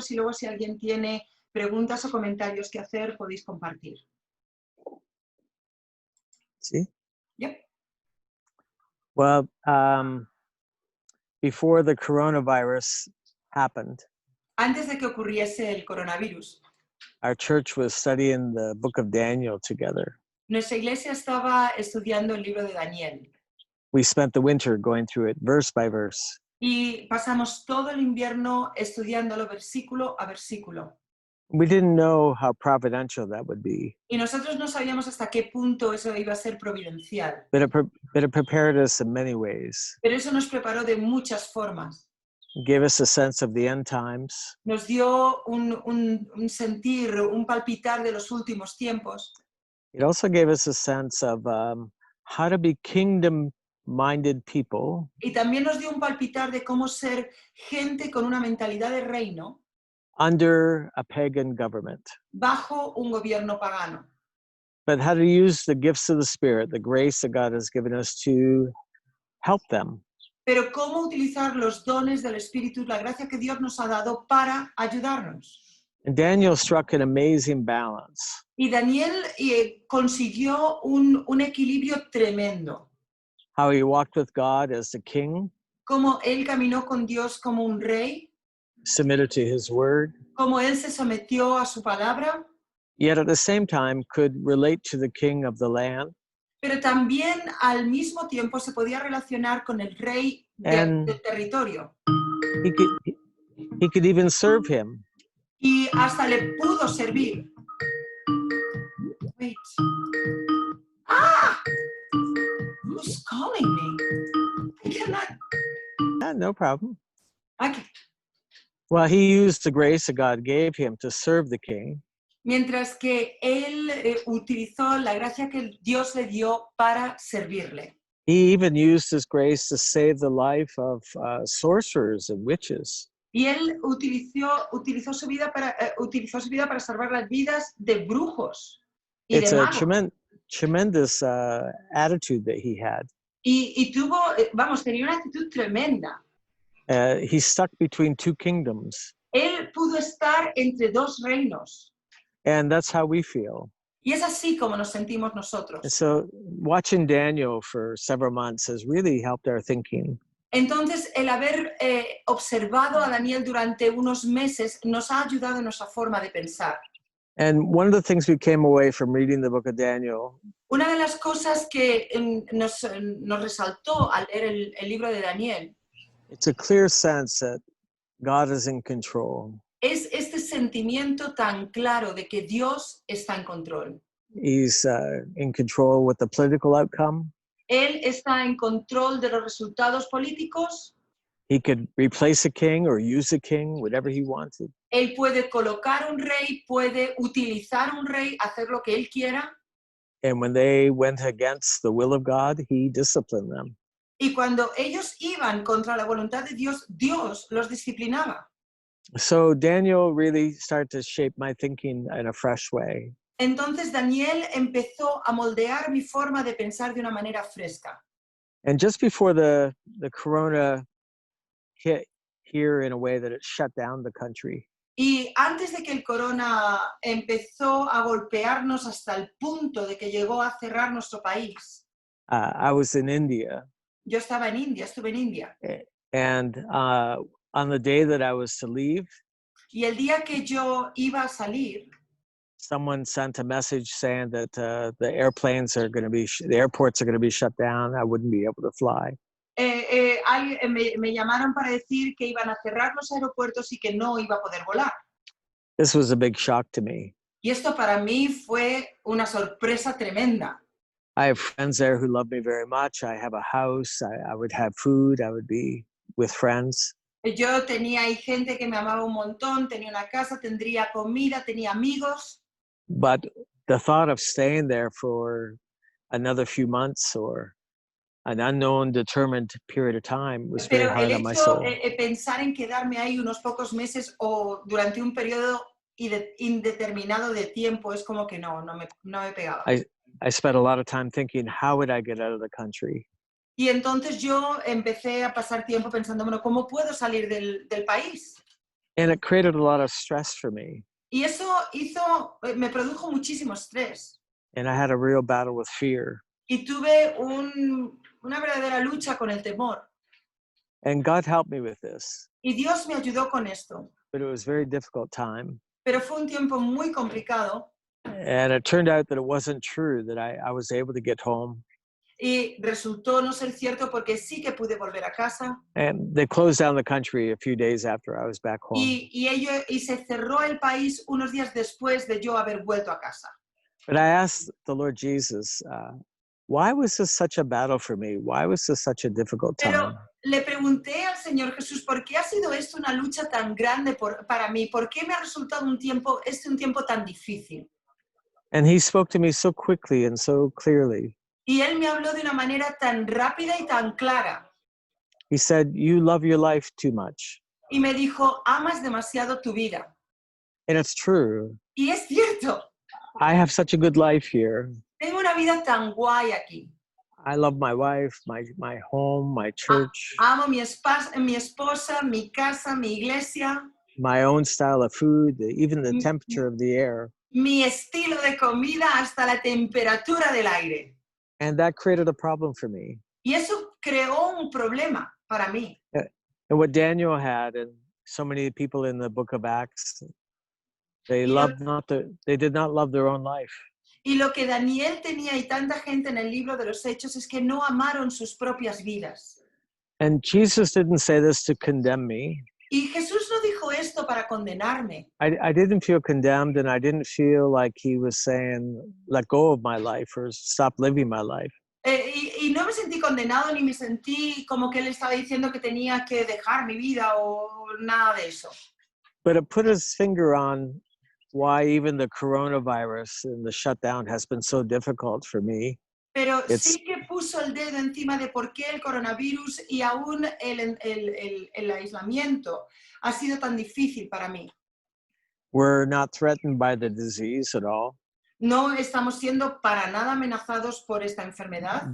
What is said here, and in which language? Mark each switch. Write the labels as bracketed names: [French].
[Spanish] y luego si alguien tiene preguntas o comentarios que hacer, podéis compartir. [English] See? Yep. Well, before the coronavirus happened, [Spanish] Antes de que ocurriese el coronavirus, [English] our church was studying the book of Daniel together. [Spanish] nuestra iglesia estaba estudiando el libro de Daniel [English] We spent the winter going through it verse by verse. [Spanish] y pasamos todo el invierno estudiándolo versículo a versículo. [English] We didn't know how providential that would be, [Spanish] Y nosotros no sabíamos hasta qué punto eso iba a ser providencial, [English] but it prepared us in many ways. [Spanish] pero eso nos preparó de muchas formas. [English] It gave us a sense of the end times. [Spanish] Nos dio un sentir, un palpitar de los últimos tiempos. [English] It also gave us a sense of how to be kingdom-minded people [Spanish] Y también nos dio un palpitar de cómo ser gente con una mentalidad de reino [English] under a pagan government, [Spanish] bajo un gobierno pagano. [English] but how to use the gifts of the Spirit, the grace that God has given us to help them. [Spanish] Pero cómo utilizar los dones del Espíritu, la gracia que Dios nos ha dado para ayudarnos. [English] And Daniel struck an amazing balance. [Spanish] Y Daniel consiguió un equilibrio tremendo. [English] How he walked with God as the king, [Spanish] Cómo él caminó con Dios como un rey, [English] submitted to his word, [Spanish] cómo él se sometió a su palabra, [English] yet at the same time could relate to the king of the land [Spanish] pero también al mismo tiempo se podía relacionar con el rey del territorio. [English] he could even serve him. [Spanish] Y hasta le pudo servir. [English] Wait. Ah! Who's calling me? I cannot. No problem. Okay. Well, he used the grace that God gave him to serve the king. [Spanish] Mientras que él utilizó la gracia que Dios le dio para servirle. [English] He even used his grace to save the life of sorcerers and witches. [Spanish] Y él utilizó su vida para salvar las vidas de brujos y [English] It's [Spanish] de [English] a [Spanish] magos. [English] tremendous attitude that he had. [Spanish] Y tuvo, tenía una actitud tremenda. [English] He stuck between two kingdoms. [Spanish] Él pudo estar entre dos reinos. [English] And that's how we feel. [Spanish] Y es así como nos sentimos nosotros. [English] And so watching Daniel for several months has really helped our thinking. [Spanish] Entonces, el haber observado a Daniel durante unos meses nos ha ayudado en nuestra forma de pensar. [English] And one of the things we came away from reading the book of Daniel [Spanish] Una de las cosas que nos resaltó al leer el libro de Daniel [English] it's a clear sense that God is in control. [Spanish] es este sentimiento tan claro de que Dios está en control. [English] He's in control with the political outcome. [Spanish] Él está en control de los resultados políticos. [English] He could replace a king or use a king, whatever he wanted. [Spanish] Él puede colocar un rey, puede utilizar un rey, hacer lo que él quiera. [English] And when they went against the will of God, he disciplined them. [Spanish] Y cuando ellos iban contra la voluntad de Dios, Dios los disciplinaba. [English] So Daniel really started to shape my thinking in a fresh way. [Spanish] Entonces Daniel empezó a moldear mi forma de pensar de una manera fresca. [English] And just before the corona hit here in a way that it shut down the country, [Spanish] Y antes de que el corona empezó a golpearnos hasta el punto de que llegó a cerrar nuestro país, [English] I was in India. [Spanish] yo estaba en India, estuve en India. [English] And on the day that I was to leave, [Spanish] Y el día que yo iba a salir, [English] someone sent a message saying that the airports are going to be shut down. I wouldn't be able to fly. [Spanish] me llamaron para decir que iban a cerrar los aeropuertos y que no iba a poder volar. [English] This was a big shock to me. [Spanish] Y esto para mí fue una sorpresa tremenda. [English] I have friends there who love me very much. I have a house. I would have food. I would be with friends. [Spanish] Yo tenía ahí gente que me amaba un montón, tenía una casa, tendría comida, tenía amigos. [English] But the thought of staying there for another few months or an unknown determined period of time was very [Spanish] Pero [English] hard [Spanish] el [English] on my [Spanish] hecho, [English] soul. [Spanish] Pensar en quedarme ahí unos pocos meses o durante un periodo indeterminado de tiempo es como que no me pegaba. [English] I spent a lot of time thinking, how would I get out of the country? [Spanish] Y entonces yo empecé a pasar tiempo pensando, bueno, ¿cómo puedo salir del país? [English] And it created a lot of stress for me. [Spanish] Y eso me produjo muchísimo estrés. [English] And I had a real battle with fear. [Spanish] Y tuve una verdadera lucha con el temor. [English] And God helped me with this. [Spanish] Y Dios me ayudó con esto. [English] But it was a very difficult time. [Spanish] Pero fue un tiempo muy complicado. [English] And it turned out that it wasn't true, that I was able to get home. [Spanish] Y resultó no ser cierto porque sí que pude volver a casa. [English] And they closed down the country a few days after I was back home. [Spanish] Y se cerró el país unos días después de yo haber vuelto a casa. [English] But I asked the Lord Jesus, why was this such a battle for me? Why was this such a difficult time? [Spanish] Pero le pregunté al Señor Jesús, ¿por qué ha sido esto una lucha tan grande para mí? ¿Por qué me ha resultado un tiempo tan difícil? [English] And he spoke to me so quickly and so clearly. [Spanish] Y él me habló de una manera tan rápida y tan clara. [English] He said, you love your life too much. [Spanish] Y me dijo, amas demasiado tu vida. [English] And it's true. [Spanish] Y es cierto. [English] I have such a good life here. [Spanish] Tengo una vida tan guay aquí. [English] I love my wife, my home, my church. [Spanish] Amo mi esposa, mi casa, mi iglesia. [English] My own style of food, even the temperature of the air. [Spanish] Mi estilo de comida hasta la temperatura del aire. [English] And that created a problem for me. [Spanish] Y eso creó un problema para mí. [English] And what Daniel had, and so many people in the book of Acts, they did not love their own life. [Spanish] Y lo que Daniel tenía y tanta gente en el libro de los Hechos es que no amaron sus propias vidas. [English] And Jesus didn't say this to condemn me. [Spanish] Y Jesús no dijo esto para condenarme. [English] I didn't feel condemned, and I didn't feel like he was saying, let go of my life or stop living my life. [Spanish] Y no me sentí condenado ni me sentí como que él estaba diciendo que tenía que dejar mi vida o nada de eso. [English] But it put his finger on why even the coronavirus and the shutdown has been so difficult for me. [Spanish] Pero sí que puso el dedo encima de por qué el coronavirus y aún el aislamiento ha sido tan difícil para mí. [English] We're not threatened by the disease at all. [Spanish] No estamos siendo para nada amenazados por esta enfermedad.